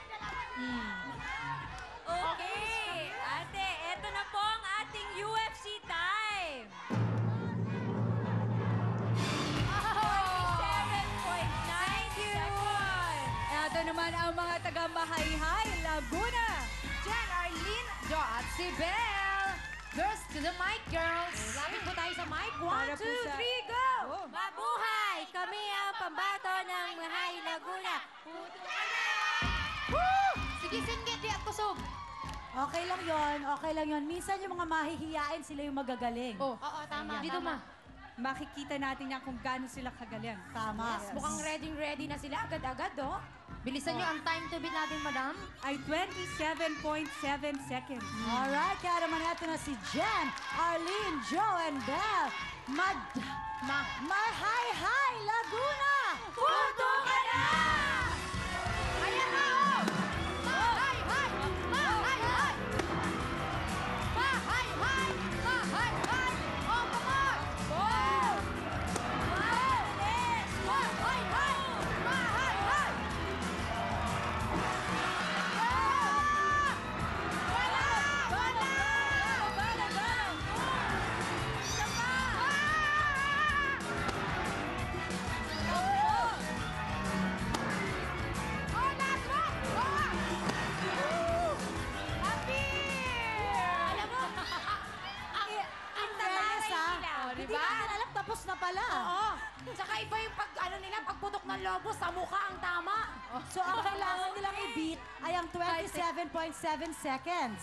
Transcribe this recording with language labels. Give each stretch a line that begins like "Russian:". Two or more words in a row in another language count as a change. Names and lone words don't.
Filipino: Okay, ate, eto na po ang ating UFC time. 47.9 seconds. Eto naman ang mga taga-Mahayhay, Laguna. Jen, Arlene, Jo at si Belle.
English: Girls to the mic, girls.
Filipino: Lapit po tayo sa mic. 1, Para po 2, sa- 3, go! Oh. Mabuhay! Kami ang pambato ng Mahay Laguna. Puto ka na! Woo!
Cebuano: Sige, singgit, di at kusog.
Filipino: Okay lang yon, okay lang yon. Minsan yung mga mahihiyain, sila yung magagaling. Oh, oo, tama. Dito ma. Makikita natin yan kung gaano sila kagaling. Tama. Mukhang ready na sila agad-agad, oh. Bilisan nyo ang
English: time to beat
Filipino: natin, madam. Ay 27.7 seconds. Alright, kaya naman ito na si Jen, Arlene, Joe, and Belle. Mahay-hay, Laguna! Punto ka na! Ayan na, oh! Mahay-hay! Mahay-hay! Mahay-hay! Mahay-hay!
English: Oh, come on! Go!
Filipino: Bilis! Mahay-hay! Mahay-hay! Ah! Wala! Wala! Wala! Isa pa!
English: Oh, last one! Oh! Happy!
Filipino: Alam mo, ang fairness, taray ha? nila. Oh, Di Hindi ba? natin alam, tapos na pala. Oo. Tsaka iba yung pagputok ng lobo sa mukha ang tama. So, ang kailangan nilang i-beat ay ang 27.7 seconds.